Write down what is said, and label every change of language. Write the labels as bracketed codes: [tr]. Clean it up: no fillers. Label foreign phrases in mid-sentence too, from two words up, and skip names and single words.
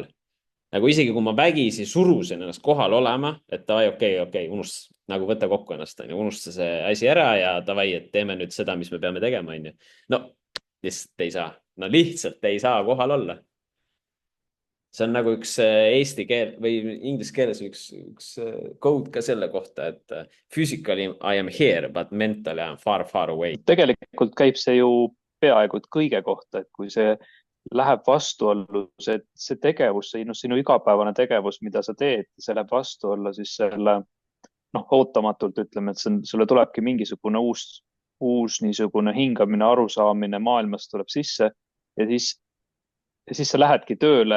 [et] Nagu isegi kui ma vägisi surusin ennast kohal olema, et davai, okei, nagu võta kokku ennast, unusta see asi ära ja davai, et teeme nüüd seda, mis me peame tegema, onju. No lihtsalt ei saa, no lihtsalt ei saa kohal olla. See on nagu üks eesti keel või inglise keeles üks code ka selle kohta, et [en] physically I am here, but mentally I am far, far away. [et] Tegelikult käib see ju peaaegu kõige kohta, et kui see läheb vastuollu, see tegevus, sinu igapäevane tegevus, mida sa teed, see läheb vastuollu siis selle, noh, ootamatult ütleme, et sulle tulebki mingisugune uus niisugune hingamine, arusaamine maailmast tuleb sisse ja siis sa lähedki tööle,